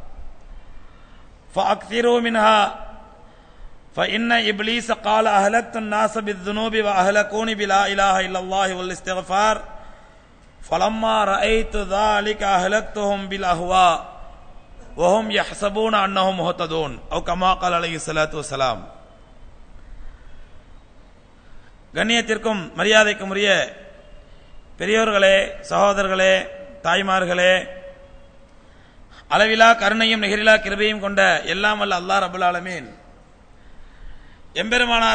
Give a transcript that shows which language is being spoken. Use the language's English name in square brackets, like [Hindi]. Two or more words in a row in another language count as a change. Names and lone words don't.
[Arabic] فأكثروا منها فإن إبليس قال أهلكت الناس بالذنوب وأهلكوني بلا إله إلا الله والاستغفار فلما رأيت ذلك أهلكتهم بالأهواء وهم يحسبون أنهم مهتدون أو كما قال عليه الصلاة والسلام. [Tamil] கண்ணியத்திற்கும் மரியாதைக்கும் உரிய பெரியோர்களே, சகோதரர்களே, தாய்மார்களே, அளவிலா கருணையும் நிகரிலா கிருபையும் கொண்ட எல்லாம் வல்ல [Arabic] الله رب العالمين [Tamil] எம்பெருமானார்